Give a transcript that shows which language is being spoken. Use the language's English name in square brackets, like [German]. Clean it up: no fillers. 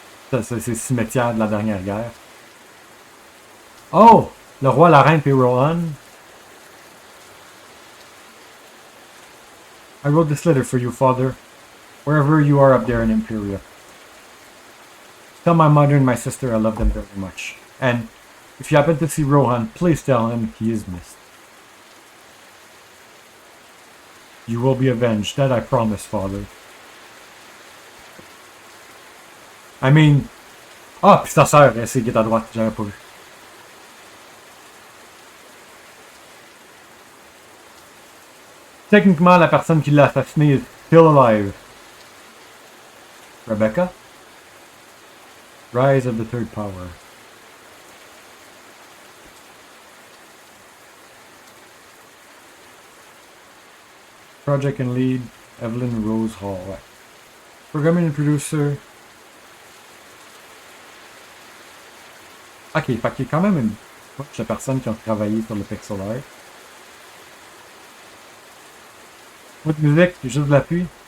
[French] Ça, c'est le cimetière de la dernière guerre. Oh! Le roi, la reine, puis Rohan. [English] I wrote this letter for you, father, wherever you are up there in Imperia. Tell my mother and my sister I love them very much. And if you happen to see Rohan, please tell him he is missed. You will be avenged, that I promise, father. I mean... [French] Ah, puis ta sœur, c'est qui est à droite, j'avais pas vu. Techniquement, la personne qui l'a assassiné [English] is still alive. [French] Rebecca? [English] Rise of the Third Power. Project and lead, Evelyn Rose Hall. Ouais. Programming and producer. [French] Ok, fait qu'il y a quand même une bunch de personnes qui ont travaillé sur le pixel art. Pas de musique, juste de l'appui.